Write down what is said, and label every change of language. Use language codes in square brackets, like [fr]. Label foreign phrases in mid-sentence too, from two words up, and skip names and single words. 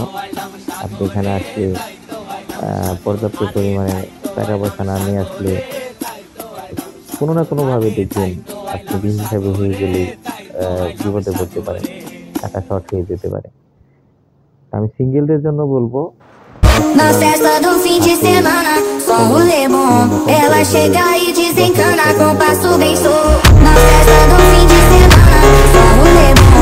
[bn] আপনি এখানে আসলে পর্যাপ্ত পরিমাণে টাকা পয়সা না নিয়ে আসলে কোনো না কোনো ভাবে দেখবেন আপনি বিষ হিসাবে হয়ে গেলে বিপদে পড়তে পারেন, টাকা শর্ট হয়ে যেতে পারে। আমি সিঙ্গেলদের জন্য বলবো [pt] Na festa do fim de semana, só um rolê bom. Ela chega e desencana com passo bem solto. Na festa do fim de semana, só um rolê bom.